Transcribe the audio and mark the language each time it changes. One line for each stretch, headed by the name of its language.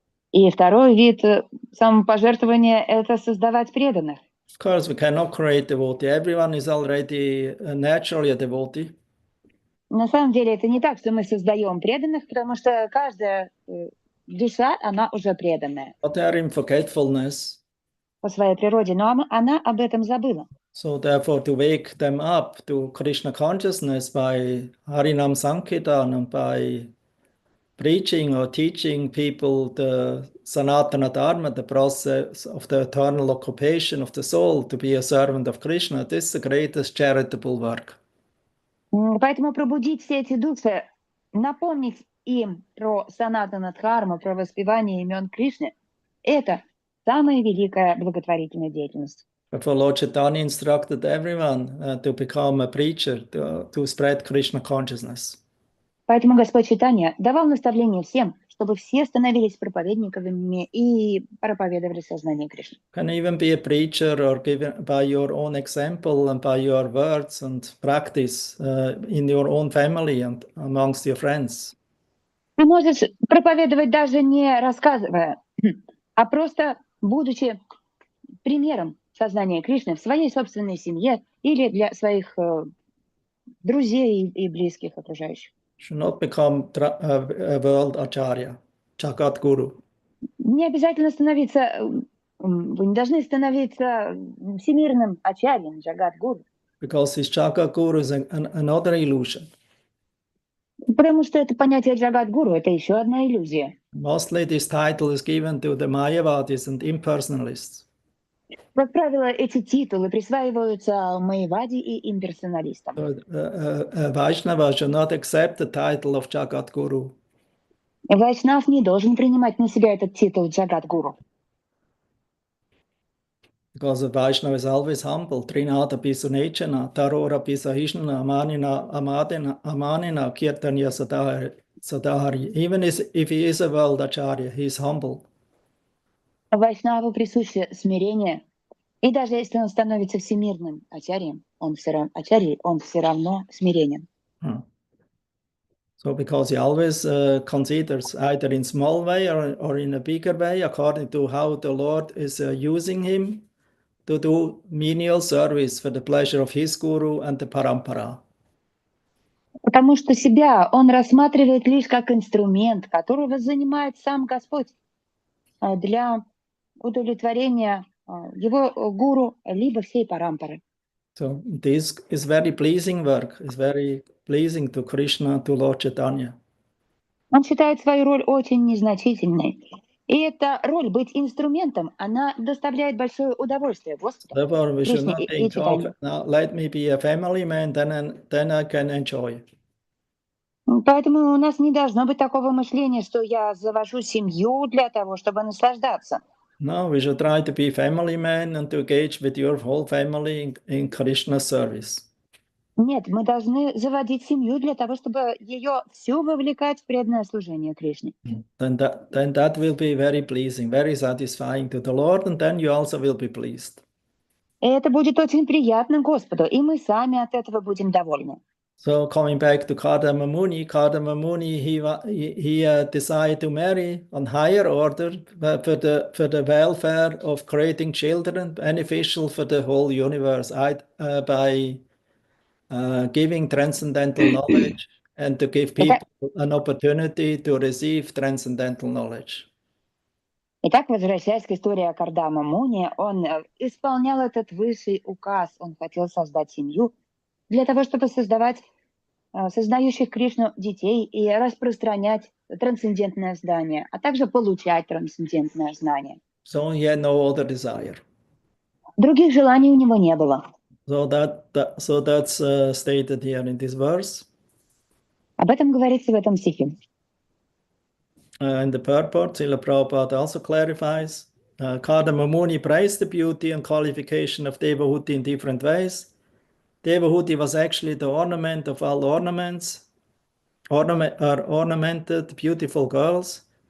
Russian: И второй вид самопожертвования — это создавать преданных.
English: Of course, we cannot create devotee. Everyone is already naturally a devotee.
Russian: На самом деле это не так, что мы создаем преданных, потому что каждая душа, она уже преданная.
English: But they are in forgetfulness.
Russian: По своей природе, но она об этом забыла.
English: So therefore, to wake them up to Krishna consciousness by Harinam Sankirtan and by preaching or teaching people the Sanatana Dharma, the process of the eternal occupation of the soul to be a servant of Krishna, this is the greatest charitable work.
Russian: Поэтому пробудить все эти души, напомнить им про Санатана Дхарму, про воспевание имен Кришны, это самая великая благотворительная деятельность.
English: Therefore, Lord Chaitanya instructed everyone to become a preacher, to spread Krishna consciousness.
Russian: Поэтому Господь Чайтанья давал наставление всем, чтобы все становились проповедниками и проповедовали сознание Кришны.
English: Can even be a preacher or given by your own example and by your words and practice in your own family and amongst your friends.
Russian: Ты можешь проповедовать даже не рассказывая, а просто будучи примером сознания Кришны в своей собственной семье или для своих друзей и близких окружающих.
English: Should not become a world acharya, Jagat Guru.
Russian: Не обязательно становиться, вы не должны становиться всемирным ачарьем, Джагат Гуру.
English: Because this Jagat Guru is another illusion.
Russian: Потому что это понятие Джагат Гуру — это еще одна иллюзия.
English: Mostly this title is given to the Mayavadis and impersonalists.
Russian: Как правило, эти титулы присваиваются майявади и имперсоналистам.
English: Vaishnava should not accept the title of Jagat Guru.
Russian: Вайшнав не должен принимать на себя этот титул Джагат Гуру.
English: Because a Vaishnava is always humble. Trinada Pisunechana, Tarora Pisahishna, Amanina, Kirtanya Sadahari. Even if he is a world acharya, he is humble.
Russian: Вайшнаву присуще смирение. И даже если он становится всемирным ачарьем, он все равно смиренен.
English: So because he always considers either in small way or in a bigger way, according to how the Lord is using him to do menial service for the pleasure of his guru and the parampara.
Russian: Потому что себя он рассматривает лишь как инструмент, которого занимает сам Господь для удовлетворения его гуру либо всей парампары.
English: So this is very pleasing work. It's very pleasing to Krishna, to Lord Chaitanya.
Russian: Он считает свою роль очень незначительной. И эта роль быть инструментом, она доставляет большое удовольствие Господу.
English: Therefore, we should
Russian: Кришне
English: not
Russian: и
English: think,
Russian: Чайтанье.
English: now let me be a family man, then I can enjoy.
Russian: Поэтому у нас не должно быть такого мышления, что я завожу семью для того, чтобы наслаждаться.
English: No, we should try to be family man and to engage with your whole family in Krishna service.
Russian: Нет, мы должны заводить семью для того, чтобы ее всю вовлекать в преданное служение Кришне.
English: Then that will be very pleasing, very satisfying to the Lord, and then you also will be pleased.
Russian: И это будет очень приятно Господу, и мы сами от этого будем довольны.
English: So coming back to Kardama Muni, he decided to marry on higher order for the welfare of creating children beneficial for the whole universe by giving transcendental knowledge and to give people an opportunity to receive transcendental knowledge.
Russian: Итак, возвращаясь к истории о Кардама Муни, он исполнял этот высший указ. Он хотел создать семью для того, чтобы создавать сознающих Кришну детей и распространять трансцендентное знание, а также получать трансцендентное знание.
English: So he had no other desire.
Russian: Других желаний у него не было.
English: So that's stated here in this verse.
Russian: Об этом говорится в этом стихе.
English: In the purport, Srila Prabhupada also clarifies, Kardama Muni praised the beauty and qualification of Devahuti in different ways. Devahuti was actually the ornament of all ornaments, ornamented, beautiful girls.